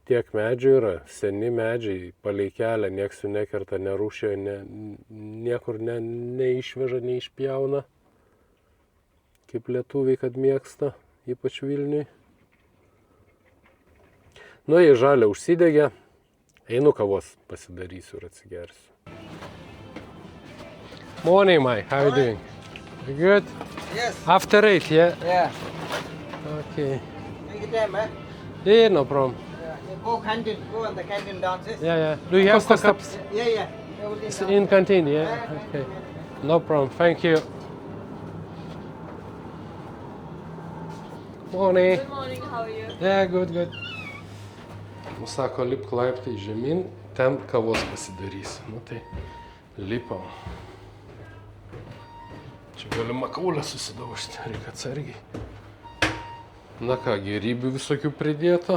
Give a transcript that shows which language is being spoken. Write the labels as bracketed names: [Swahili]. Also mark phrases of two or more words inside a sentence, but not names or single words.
[Lithuanian] tiek medžių yra, seni medžiai, palei kelią, nieks jų nekerta, nerūšia, niekur neišveža, neišpjauna, kaip lietuviai, kad mėgsta, ypač Vilniui. Nu, jei žalia užsidegė, einu kavos pasidarysiu ir atsigersiu. [English] Morning, Mike. How are you doing? You good? Yes. After 8, yeah? Yeah. Okay. Take your time, man. Yeah, no problem. Yeah. Go canteen. Go on the canteen downstairs. Yeah. Do you have the cups? Yeah. Everything It's down. in canteen, yeah? Yeah, Okay. No problem. Thank you. Morning. Good morning, how are you? Yeah, good. [Lithuanian] Sako, lipk laiptai žemyn, ten kavos pasidarysi. Nu tai lipam. Čia galima kaulę susidaužti, reikia atsargiai. Na ką, gėrybių visokių pridėta.